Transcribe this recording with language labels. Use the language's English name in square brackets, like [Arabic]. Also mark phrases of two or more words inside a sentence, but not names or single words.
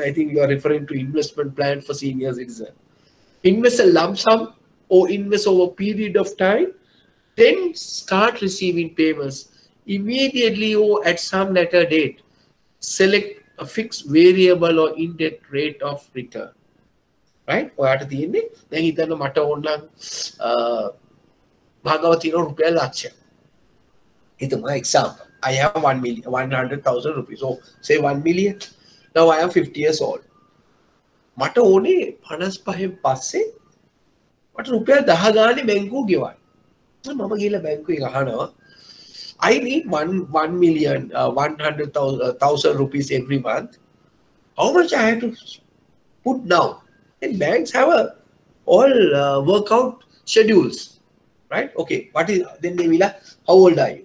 [English] I think you are referring to investment plan for senior citizen. Invest a lump sum or invest over a period of time, then start receiving payments immediately or at some later date. Select a fixed variable or index rate of return. Right? [Sinhala] ඔයාට තියෙන්නේ දැන් හිතන්න මට ඕනනම් භාගව තියෙන රුපියල් ලක්ෂයක්. [English] හිතමු example. I have 100,000 rupees. So say 1 million. Now I am 50 years old. [Sinhala] මට ඕනේ 55 පස්සේ මට රුපියල් 10 ගානේ බැංකුව ගෙවන්න. මම ගිහලා බැංකුවේ අහනවා [English] I need 1 million 100,000 rupees every month. How much I have to put down? And banks have all workout schedules, right? Okay, what is then they will ask, how old are you?